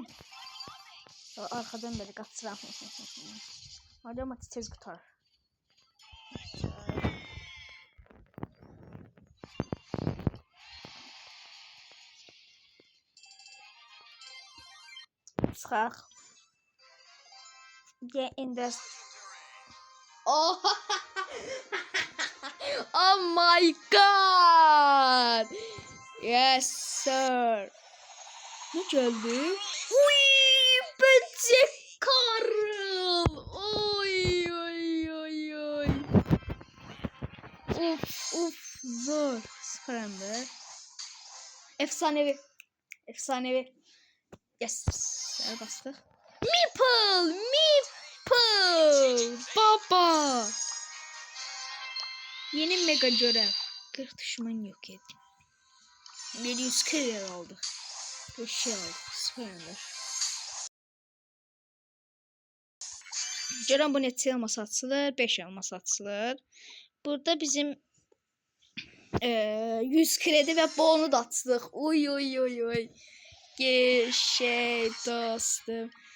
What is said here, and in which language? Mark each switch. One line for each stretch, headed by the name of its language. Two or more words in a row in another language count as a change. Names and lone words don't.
Turkish: Arkadan böyle kaçıram. Hadi ama tez kurtar.
Azerbaijani: Çıxaq.
English: Get in this. Oh. Oh my god. Yes sir.
Turkish: Ne geldi? Uy, böcek karıl. Oy oy oy oy. Of zor. Sıfırındır. Efsanevi. Efsanevi. Yes. Bastık. Meeple. Baba. Yeni mega görev. 40 düşman yok ettim. 740 yer oldu. Bir şey oldu. Sıfırındır.
Azerbaijani: Görən bu neçə elmas atılır? 5 elmas atılır.
Turkish: Burada bizim 100 kredi ve bonu da atılır. Oy. Şey dostum.